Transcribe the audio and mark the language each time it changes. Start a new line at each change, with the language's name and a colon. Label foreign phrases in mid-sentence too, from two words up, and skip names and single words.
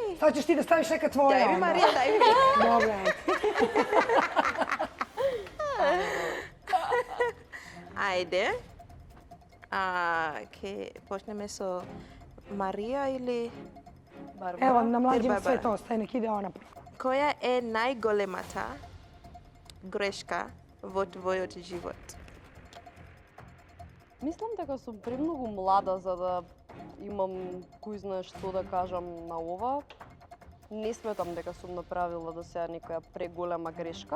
Serbian: Сад ćeš ти да ставиш нека твоја.
Macedonian: Дај ми,
Serbian: onda.
Macedonian: Марија, дај ми. Добре. Ајде. Ќе почнеме со Марија или
Serbian: Ево, на младима
Macedonian: Барбара.
Serbian: све тоа остаje, nek ide ona prvo.
Macedonian: која е најголемата грешка во твојот живот? Мислам дека сум премногу млада за да имам кој знае што да кажам на ова. Не сметам дека сум направила до сега некоја преголема грешка.